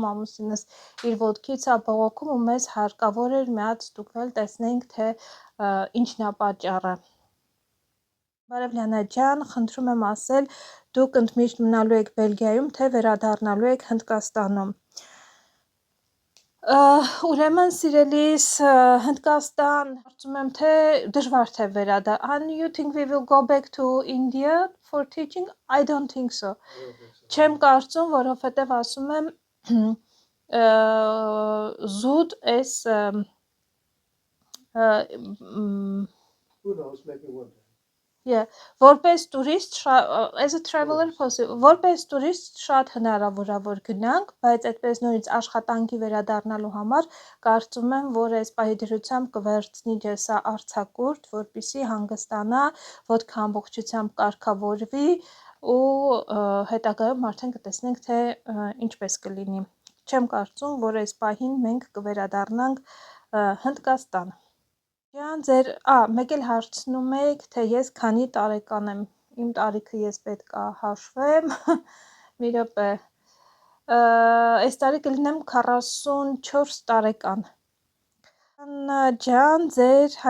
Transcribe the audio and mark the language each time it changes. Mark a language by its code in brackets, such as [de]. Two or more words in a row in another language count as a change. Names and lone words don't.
[hy] ամուսինս իր ոտքից է բողոքում ու մեզ հարկավոր էր մի հատ ստուգվել, տեսնենք, թե ինչն է պատճառը։ Բարև Լիանա ջան, խնդրում եմ ասել, դուք ընդմիշտ մնալու եք Բելգիայում, թե վերադառնալու եք Հնդկաստանում։ Ուրեմն սիրելիս Հնդկաստան, կարծում եմ, թե դժվար թե վերադառնալ. [en] You think we will go back to India for teaching? I don't think so. [hy] Չեմ կարծում, որովհետև ասում եմ զուտ այս [en] Who knows, maybe one day. [hy] Որպես տուրիստ, [en] as a traveler, [hy] որպես տուրիստ շատ հնարավոր է, որ գնանք, բայց այդպես նորից աշխատանքի վերադառնալու համար կարծում եմ, որ այս պահի դրությամբ կվերցնի Ջեսա արձակուրդ, որպեսզի հանգստանա, ոտքը ամբողջությամբ կարգավորվի ու հետագայում արդեն կտեսնենք, թե ինչպես կլինի։ Չեմ կարծում, որ այս պահին մենք կվերադառնանք Հնդկաստան։ Մեկ էլ հարցնում եք, թե ես քանի տարեկան եմ, իմ տարիքը ես պետք է հաշվեմ, մի րոպե, այս տարի կլինեմ 44 տարեկան։ Աննա ջան, ձեր